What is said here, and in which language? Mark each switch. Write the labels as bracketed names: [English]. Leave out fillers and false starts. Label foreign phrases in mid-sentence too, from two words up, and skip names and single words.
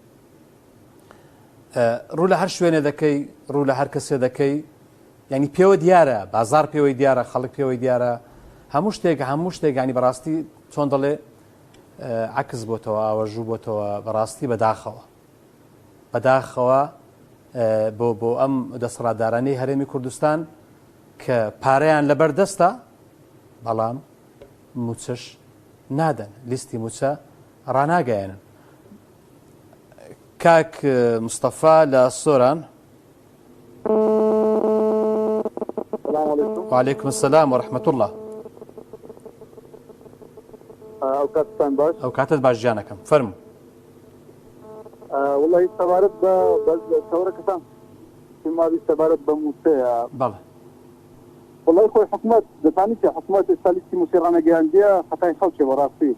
[Central Kurdish] ڕوو لە هەر شوێنێ دەکەی، ڕوو لە هەر کەسێ دەکەی، یعنی پێوە دیارە، بازار پێوەی دیارە، خەڵک پێوەی دیارە، هەموو شتێک ینی بەڕاستی چۆن دەڵێ عکس بۆتەوە، ئاوەژوو بۆتەوە بەڕاستی بەداخەوە بۆ ئەم دەسەڵاتدارانەی هەرێمی کوردستان کە پارەیان لەبەر دەستە بەڵام موچەش نادەن، لیستی موچە ڕاناگەیەنن. کاک مستەفا لە سۆران. [Arabic] وعليكم السلام ورحمة الله. [Central Kurdish] ئەو کاتت باش جانەکەم فەرموو. والله سەبارەت بە چاوەڕێکەکان ماوی سەبارەت بە موچەیە. بەڵێ والله خۆی حکوومەت دەزانی کە حکوومەت ئێستا لیستی موچەی ڕانەگەیاندیە خەتای خەڵکێ بەڕاستی.